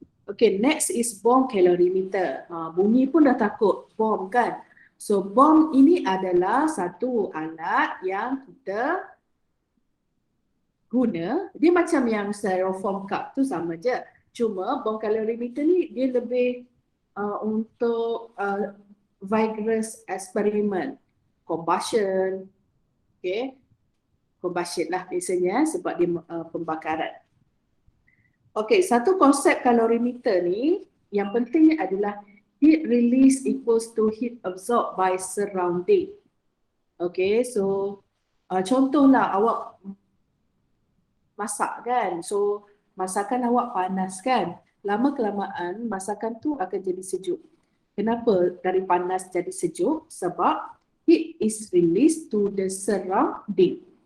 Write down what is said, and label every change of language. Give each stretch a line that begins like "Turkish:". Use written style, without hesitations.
English: Okay, next is bomb calorimeter.
Malay: Bunyi pun dah takut, bomb kan. So bomb ini adalah satu alat yang kita guna. Dia macam yang styrofoam cup tu sama je. Cuma bomb calorimeter ni dia lebih untuk vigorous eksperimen. Combustion. Okay, combustion lah biasanya sebab dia pembakaran. Okey, satu konsep kalorimeter ni yang pentingnya adalah
English: heat release equals to heat absorbed by surrounding.
Malay: Okey, so Contohlah awak masak kan, so masakan awak panas kan, lama kelamaan masakan tu akan jadi sejuk. Kenapa dari panas jadi sejuk? Sebab
English: heat is released to the surrounding.